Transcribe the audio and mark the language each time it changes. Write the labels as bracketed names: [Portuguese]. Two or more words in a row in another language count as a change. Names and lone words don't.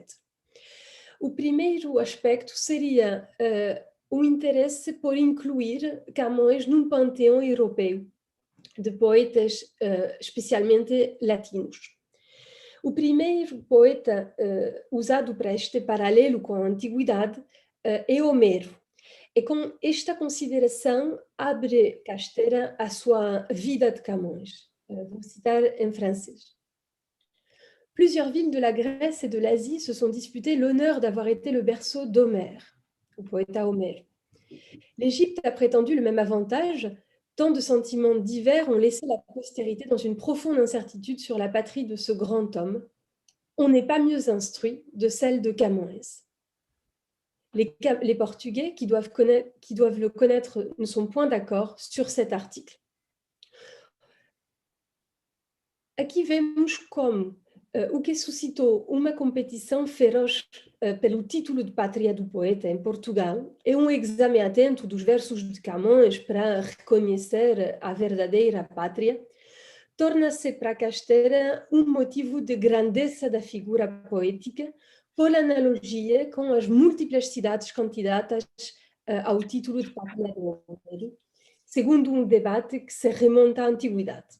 [Portuguese] O primeiro aspecto seria o interesse por incluir Camões num panteão europeu de poetas, especialmente latinos. O primeiro poeta usado para este paralelo com a antiguidade é Homero. E com esta consideração abre Castera a sua vida de Camões. Vou citar em francês. [French] Plusieurs villes de la Grèce et de l'Asie se sont disputées l'honneur d'avoir été le berceau d'Homère, [Portuguese] o poeta Homère. [French] L'Égypte a prétendu le même avantage. Tant de sentiments divers ont laissé la postérité dans une profonde incertitude sur la patrie de ce grand homme. On n'est pas mieux instruit de celle de Camões. Les Portugais qui doivent le connaître ne sont point d'accord sur cet article. [Portuguese] aqui vemos como o que suscitou uma competição feroz pelo título de pátria do poeta em Portugal é um exame atento dos versos de Camões para reconhecer a verdadeira pátria, torna-se para Casteira um motivo de grandeza da figura poética, por analogia com as múltiplas cidades candidatas ao título de pátria do Império, segundo um debate que se remonta à antiguidade.